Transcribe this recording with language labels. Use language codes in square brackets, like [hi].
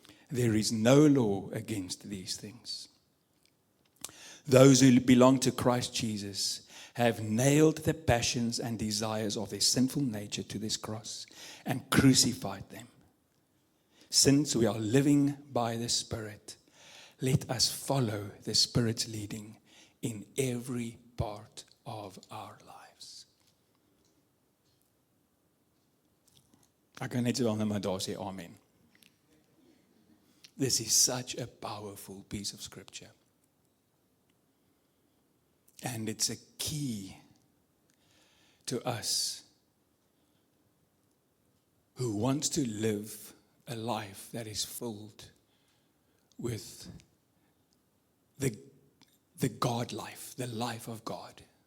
[en] There is no law against these things. Those who belong to Christ Jesus have nailed the passions and desires of their sinful nature to this cross and crucified them. Since we are living by the Spirit, let us follow the Spirit's leading in every part of our lives. [af] Ek kan net so dan maar daar sê amen. [en] This is such a powerful piece of scripture. And it's a key to us who wants to live a life that is filled with the God life, the life of God.